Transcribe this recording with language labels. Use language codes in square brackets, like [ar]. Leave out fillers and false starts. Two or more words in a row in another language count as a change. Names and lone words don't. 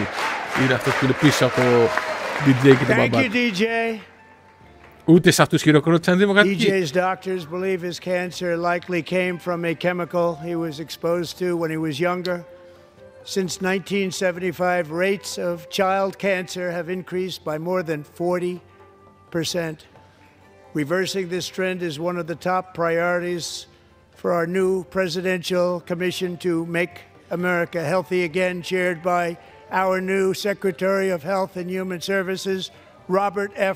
[el] Είναι αυτός που είναι πίσω από το DJ και τον μπαμπά. Ούτε σε αυτούς χειροκρότησαν δημοκρατικοί. [en] DJ's doctors believe his cancer likely came from a chemical he was exposed to when he was younger. Since 1975, rates of child cancer have increased by more than 40%. Reversing this trend is one of the top priorities for our new presidential commission to make America healthy again, chaired by our new Secretary of Health and Human Services, Robert F.